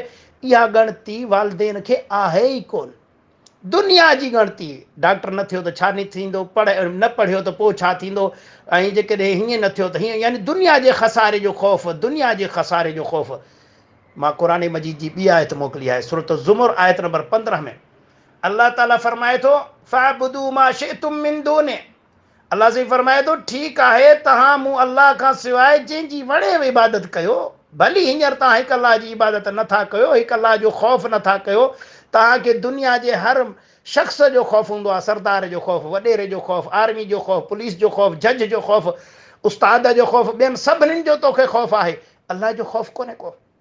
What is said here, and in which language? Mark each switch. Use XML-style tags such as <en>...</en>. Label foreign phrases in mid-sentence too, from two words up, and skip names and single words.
<sd>इहा ॻणती वालदेन खे आहे ई कोन। दुनिया जी ॻणती, डॉक्टर न थियो त छा न थींदो, न पढ़ियो त पोइ छा थींदो, ऐं जेकॾहिं हीअं न थियो त हीअं, यानी दुनिया जे खसारे जो ख़ौफ़, दुनिया जे खसारे जो ख़ौफ़। मां क़ुरान मजीद जी ॿी आयत मोकिली आहे, सूरत ज़ुमर आयत नंबर 15 में अल्लाह ताला फरमाए थो,</sd> <ar>فاعبدوا ما شئتم من</ar> <sd>दूने, अल्लाह से फरमाए थो ठीकु आहे तव्हां मूं अल्लाह खां सवाइ जंहिंजी वणे इबादत कयो, भली हींअर तव्हां हिकु अल्लाह जी इबादत नथा कयो, हिकु अल्लाह जो ख़ौफ़ नथा कयो, तव्हांखे दुनिया जे हर शख़्स जो ख़ौफ़ हूंदो आहे, सरदार जो ख़ौफ़, वॾेरे जो ख़ौफ़, आर्मी जो ख़ौफ़, पुलिस जो ख़ौफ़, जज जो ख़ौफ़, उस्ताद जो ख़ौफ़, ॿियनि सभिनीनि जो तोखे ख़ौफ़ आहे, अल्लाह जो ख़ौफ़ कोन्हे को।</sd>